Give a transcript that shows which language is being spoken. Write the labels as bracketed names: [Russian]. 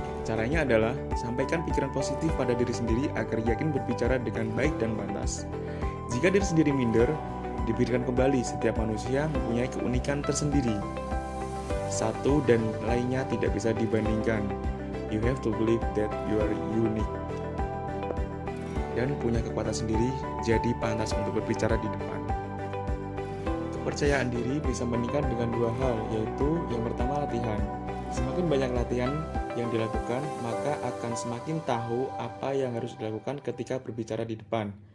[Indonesian] Caranya adalah sampaikan pikiran positif pada diri sendiri agar yakin berbicara dengan baik dan pantas. Jika diri sendiri minder, dipikirkan kembali setiap manusia mempunyai keunikan tersendiri. Satu dan lainnya tidak bisa dibandingkan. [English] You have to believe that you are unique. [Indonesian] Dan punya kekuatan sendiri, jadi pantas untuk berbicara di depan. Kepercayaan diri bisa meningkat dengan 2 hal, yaitu yang pertama latihan. Semakin banyak latihan yang dilakukan, maka akan semakin tahu apa yang harus dilakukan ketika berbicara di depan.